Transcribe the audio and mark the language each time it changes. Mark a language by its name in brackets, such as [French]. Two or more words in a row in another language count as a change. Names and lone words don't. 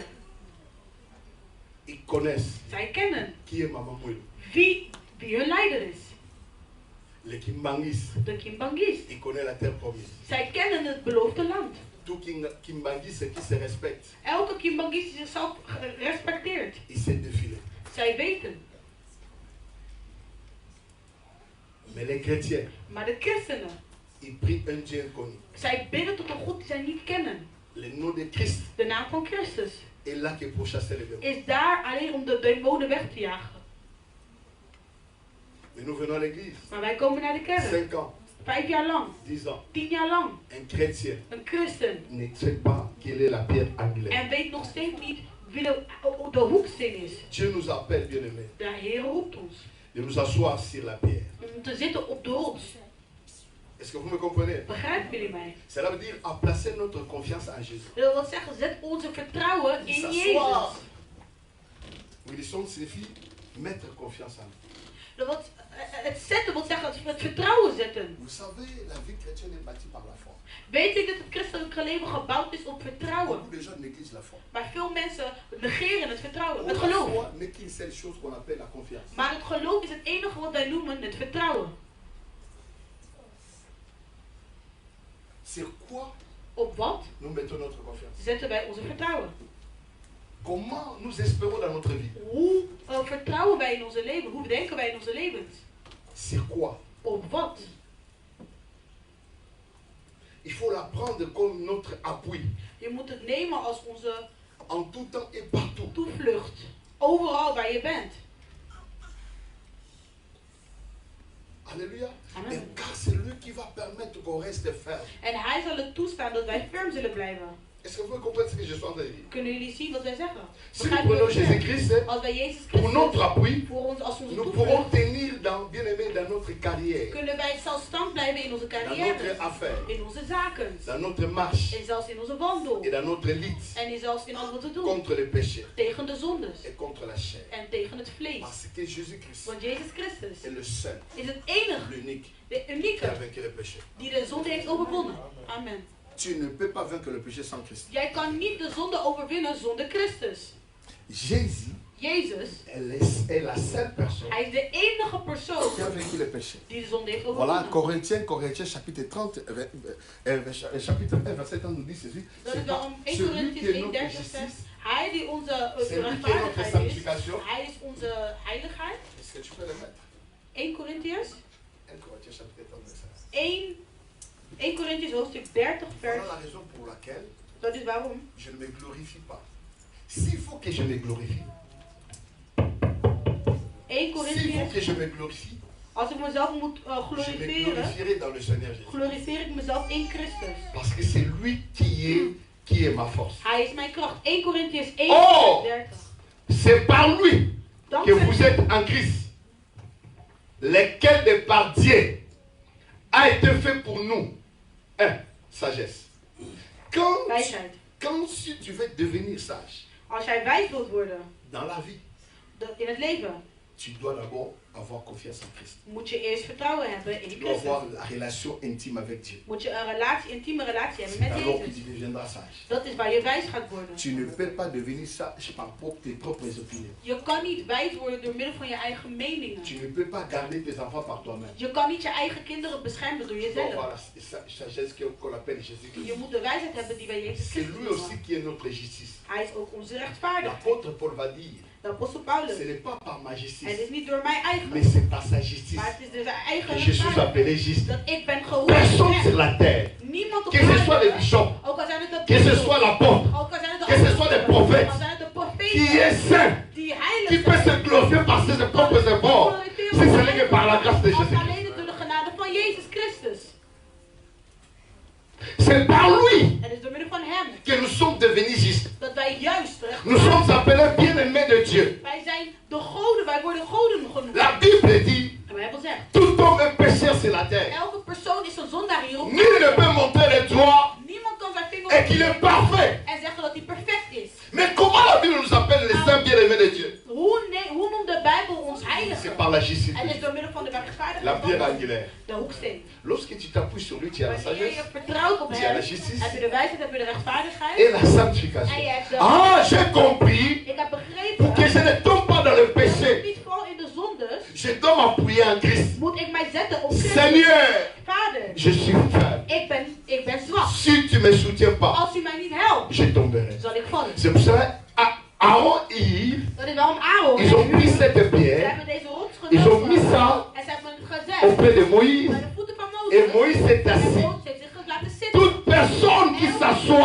[French] Ils connaissent [Dutch] Zij kennen [French] qui est Maman Mouilou. [Dutch] wie hun leider is. [French] Les kimbangistes, [Dutch] De Kimbangist. [French] ils connaissent la terre promise. [Dutch] Zij kennen het beloofde land. [French] Tout kimbangiste qui se respecte, [Dutch] Elke Kimbangist die zichzelf respecteert. [French] il sait défiler. [Dutch] Zij weten. [French] Mais les chrétiens, [Dutch] Maar de christenen, [French] ils prient un Dieu inconnu. [Dutch] zij bidden tot een God die zij niet kennen. [French] Le nom de Christ [Dutch] De naam van Christus [French] est là que pour chasser les démons. [Dutch] is daar alleen om de demonen weg te jagen. [French] Mais nous venons à l'église. [Dutch] Maar wij komen naar de kerk. [French] 5 ans, [Dutch] 5 jaar lang. [French] 10 ans. [Dutch] 10 jaar lang. [French] Un chrétien [Dutch] Een christen. [French] ne sait pas quelle est la pierre angulaire. [Dutch] En weet nog steeds niet wie de hoeksteen is. [French] Dieu nous appelle, bien-aimés, [Dutch] De Heer roept ons. [French] de nous asseoir sur la pierre. [Dutch] Om te zitten op de rots. [French] Est-ce que vous me comprenez? [Dutch] Begrijpen jullie mij? [French] Cela veut dire à placer notre confiance en Jésus. [Dutch] Dat wil zeggen, zet onze vertrouwen in [French] S'asseoir. [Dutch] Jezus. [French] Wilson signifie mettre confiance en lui. [Dutch] Het zetten wil zeggen, het vertrouwen zetten. [French] Vous savez, la vie chrétienne est bâtie par la foi. [Dutch] Weet ik dat het christelijke leven gebouwd is op vertrouwen. [French] Beaucoup de gens négligent la foi. [Dutch] Maar veel mensen negeren het vertrouwen, het [French] La [Dutch] geloof. [French] foi n'est qu'une seule chose qu'on appelle la confiance. [Dutch] Maar het geloof is het enige wat wij noemen het vertrouwen. [French] Sur quoi [Dutch] Op wat [French] nous mettons notre confiance? [Dutch] zetten wij onze vertrouwen? [French] Comment nous espérons dans notre vie? [Dutch] Hoe vertrouwen wij in onze leven? Hoe denken wij in onze levens? [French] Sur quoi? [Dutch] Op wat? [French] Il faut la prendre comme notre appui. [Dutch] Je moet het nemen als onze [French] En tout temps et partout. [Dutch] toevlucht. Overal waar je bent. [French] Alléluia. [Dutch] Amen. [French] Et car c'est lui qui va permettre qu'on reste ferme. [Dutch] En hij zal het toestaan dat wij ferm zullen blijven. [French] Est-ce que vous comprenez ce que je suis en train de dire? [Dutch] Kunnen jullie zien wat wij zeggen? [French] Si nous [Dutch] Begrijpen [French] prenons [Dutch] jullie wat ik [French] Jésus-Christ [Dutch] zeg? Als wij Jezus [French] pour notre [Dutch] Christus [French] appui, [Dutch] voor ons als onze [French] nous pourrons [Dutch] toevlucht, [French] tenir dans, bien aimé, dans notre carrière, [Dutch] kunnen wij zelfstandig blijven in onze [French] dans [Dutch] carrière, [French] notre affaire, [Dutch] in onze zaken, [French] dans notre marche [Dutch] en zelfs in onze wandel, [French] et dans notre lutte [Dutch] en zelfs in alles wat we doen, [French] contre le péché [Dutch] tegen de zondes [French] et contre la chair. [Dutch] en tegen het vlees. [French] Parce que Jésus-Christ [Dutch] Want Jezus Christus [French] est le seul, [Dutch] is het enige, [French] l'unique [Dutch] de [French] qui a [Dutch] unieke, [French] vaincu le péché. [Dutch] die de zonde heeft overwonnen. [French] Amen. Tu ne peux pas vaincre le péché sans Christ. [Dutch] Jij kan niet de zonde overwinnen zonder Christus. [French] Jésus [Dutch] Jezus, [French] est la seule personne [Dutch] hij is de enige persoon [French] qui a vaincu le péché. [Dutch] die de zonde heeft [French] Voilà, [Dutch] overwonnen. [French] Corinthiens chapitre 30, chapitre 1, verset 1 nous dit ceci. [Dutch] Dat is [French] C'est [Dutch] waarom 1 [French] celui [Dutch] Corinthians [French] qui est [Dutch] 1, [French] notre [Dutch] 30 zegt, [French] justice. [Dutch] hij die onze [French] C'est lui qui est notre [Dutch] rechtvaardigheid is, [French] sanctification. [Dutch] hij is onze heiligheid. [French] Est-ce que tu peux le mettre? [Dutch] 1 Corinthians [French] 1 Corinthiens chapitre 30, verset [Dutch] 1 Corinthians hoofdstuk 30 [French] 1. [Dutch] vers. [French] Voilà la raison pour laquelle [Dutch] Dat is waarom. [French] je ne me glorifie pas. S'il faut que je me glorifie, [Dutch] 1 [French] s'il faut [Dutch] Corinthians, [French] que je me glorifie, [Dutch] als ik mezelf moet [French] je me [Dutch] glorifiëren, [French] glorifierai dans le Seigneur Jésus. [Dutch] glorifieer ik mezelf in Christus. [French] Parce que c'est lui qui est ma force. [Dutch] Hij is mijn kracht. 1 Corinthians 1 [French] Oh! [Dutch] vers 30. [French] C'est par lui que [Dutch] Dankzij [French] vous êtes en Christ, lesquels de par Dieu a été fait pour nous. Sagesse. [Dutch] wijsheid. [French] Quand si tu veux devenir sage [Dutch] Als jij wijs wilt worden [French] dans la vie, [Dutch] in het leven, [French] tu dois d'abord avoir confiance en Christ. [Dutch] moet je eerst vertrouwen hebben in [French] Tu dois avoir [Dutch] Christus. [French] la relation intime avec Dieu. [Dutch] Moet je een intieme relatie hebben [French] C'est [Dutch] met [French] alors que [Dutch] Jezus. [French] tu deviendras sage. [Dutch] Dat is waar je wijs gaat worden. [French] Tu ne peux pas devenir sage par tes propres opinions. [Dutch] Je kan niet wijs worden door middel van je eigen meningen. [French] Tu ne peux pas garder tes enfants par toi-même. [Dutch] Je kan niet je eigen kinderen beschermen door [French] Tu dois [Dutch] jezelf. [French] avoir la sagesse qu'on appelle Jésus-Christ. [Dutch] Je moet de wijsheid hebben die wij Jezus [French] C'est [Dutch] Christus [French] lui aussi [Dutch] noemen. [French] qui est notre justice. [Dutch] Hij is ook onze rechtvaardigheid. [French] L'apôtre Paul va dire, [Dutch] De apostel Paulus. [French] ce n'est pas par ma [Dutch] Het [French] justice, [Dutch] is niet door mijn eigen, [French] mais c'est par sa justice [Dutch] maar het is door zijn eigen [French] que je suis appelé [Dutch] rechtvaardigheid. [French] juste. [Dutch] Dat ik ben geroepen. [French] Personne sur la terre, [Dutch] Niemand op [French] que ce soit les [Dutch] aarde, [French] bishops, [Dutch] ook al zijn het de [French] que ce [Dutch] apostelen, [French] soit l'apôtre, [Dutch] ook al zijn het de [French] que ce soit des [Dutch] apostelen, [French] prophètes, [Dutch] al zijn het de [French] qui [Dutch] profeten, [French] est saint, [Dutch] die [French] qui [Dutch] heilig [French] peut [Dutch] zijn. [French] se glorifier par ses propres efforts, si ce n'est que par la grâce de [Dutch] Als [French] Jésus. [Dutch] alleen door de genade van Jezus Christus. [French] C'est par lui [Dutch] Het is door middel van hem [French] que nous sommes devenus justes. [Dutch] dat wij juist [French] Nous sommes appelés bien-aimés de Dieu. [Dutch] wij zijn de goden, wij worden goden genoemd. [French] La Bible dit, [Dutch] En de Bijbel zegt, [French] tout homme est pécheur sur la terre. [Dutch] elke persoon is een zondaar hier op [French] Nul ne peut montrer le doigt [Dutch] Niemand kan zijn vinger [French] et qu'il est parfait. [Dutch] en zeggen dat hij perfect is. [French] Mais comment la Bible nous appelle les saints bien-aimés de Dieu? [Dutch] Hoe noemt de Bijbel ons heilige? [French] C'est par la justice. [Dutch] Het is door middel van de [French] La [Dutch] rechtvaardigheid [French] pierre [Dutch] van [French] angulaire. [Dutch] de hoeksteen. [French] Lorsque tu t'appuies sur lui, tu as la [Dutch] Wanneer je [French] sagesse [Dutch] vertrouwt op [French] Tu as la [Dutch] hem, [French] justice. [Dutch] heb je de wijsheid, heb je de rechtvaardigheid. [French] et la [Dutch] En je [French] sanctification. [Dutch] hebt de... [French] Ah, j'ai compris [Dutch] Ik heb [French] pour [Dutch] begrepen, [French] que je ne tombe pas dans le [Dutch] als ik [French] péché. [Dutch] niet val in de zondes, [French] Je dois m'appuyer en Christ. [Dutch] moet ik mij zetten op Christus. [French] Seigneur, [Dutch] Vader, [French] je suis faible. [Dutch] ik ben zwak. [French] Si tu ne me soutiens pas, [Dutch] Als u mij niet helpt, [French] je tomberai. [Dutch] zal ik vallen. [French] C'est pour cela, Aaron et Yves, [Dutch] Dat is waarom Aaron [French] ils ont pris cette [Dutch] ze [French] pierre, [Dutch] hebben deze rots [French] ils ont mis [Dutch] genomen [French] ça [Dutch] en ze hebben het gezet [French] auprès de Moïse. [Dutch] bij de voeten van [French] Et [Dutch] Mozes. [French] Moïse s'est [Dutch] En [French] assis. [Dutch] Mozes heeft zich laten zitten. [French] Toute personne qui [Dutch] Elke [French] s'assoit